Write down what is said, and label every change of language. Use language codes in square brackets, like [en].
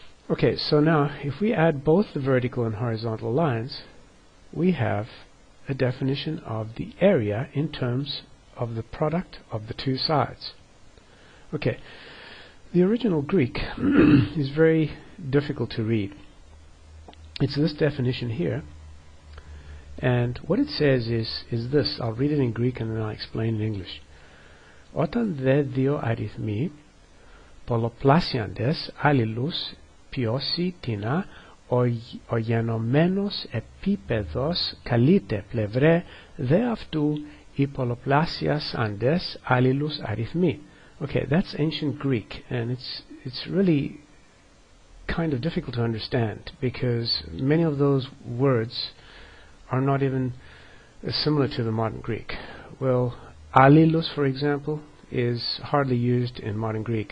[en] Okay, so now if we add both the vertical and horizontal lines, we have a definition of the area in terms of the product of the two sides. Okay, the original Greek is very difficult to read. It's this definition here, And what it says is this. I'll read it in Greek and then I'll explain in English. [el] Όταν δε δύο αριθμοί πολλαπλασιάντες αλληλούς ποιώσει τίνα, ο γενομένος επίπεδος καλείται πλευρέ δε αυτού οι πολλαπλασιάντες αλληλούς αριθμοί. [en] Okay, that's ancient Greek, and it's really kind of difficult to understand because many of those words are not even similar to the modern Greek. Well, allelus, for example, is hardly used in modern Greek.